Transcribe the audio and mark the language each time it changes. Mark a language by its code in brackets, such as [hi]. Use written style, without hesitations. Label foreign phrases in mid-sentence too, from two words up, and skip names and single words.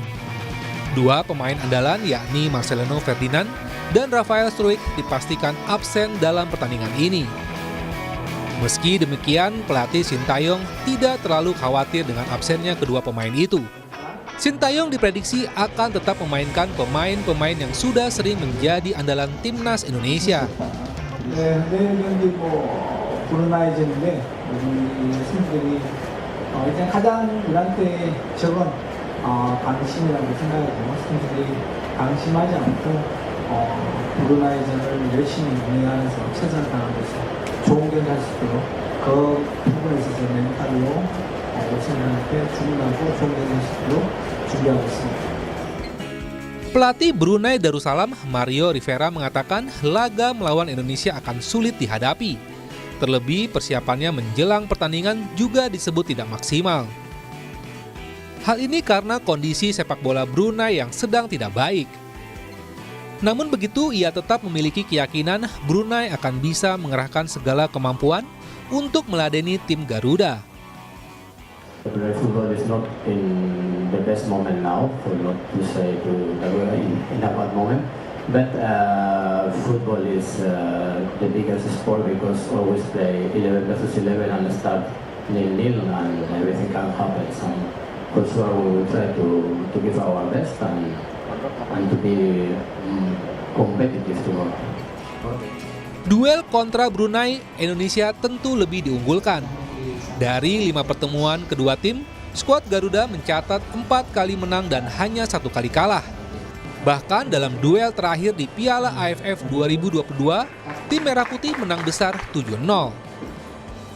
[id] Dua pemain andalan yakni Marcelino Ferdinand dan Rafael Struijk dipastikan absen dalam pertandingan ini. Meski demikian, pelatih Sintayong tidak terlalu khawatir dengan absennya kedua pemain itu. Sintayong diprediksi akan tetap memainkan pemain-pemain yang sudah sering menjadi andalan timnas Indonesia. [ko] 방심이라고 생각이 들고 선수들이 방심하지 않고 브루나이전을 열심히 운영하면서 최선을 다하고 있어요. 좋은 경기 할 수 있도록 그 부분에 있어서 멘탈로 오신한테 주문하고 좋은 경기 할 수 있도록 준비하고 있습니다. [id] Pelatih Brunei Darussalam Mario Rivera mengatakan laga melawan Indonesia akan sulit dihadapi. Terlebih persiapannya menjelang pertandingan juga disebut tidak maksimal. Hal ini karena kondisi sepak bola Brunei yang sedang tidak baik. Namun begitu, ia tetap memiliki keyakinan Brunei akan bisa mengerahkan segala kemampuan untuk meladeni tim Garuda. [en] Brunei football is not in the best moment now, for not to say to Garuda in a bad moment. But football is the biggest sport because always play 11 versus 11 and start 0-0 and everything can happen. So, for sure we will try to give our best and to be competitive tomorrow. [id] Duel kontra Brunei, Indonesia tentu lebih diunggulkan. Dari 5 pertemuan kedua tim, skuad Garuda mencatat 4 kali menang dan hanya 1 kali kalah. Bahkan dalam duel terakhir di Piala AFF 2022, tim Merah Putih menang besar 7-0.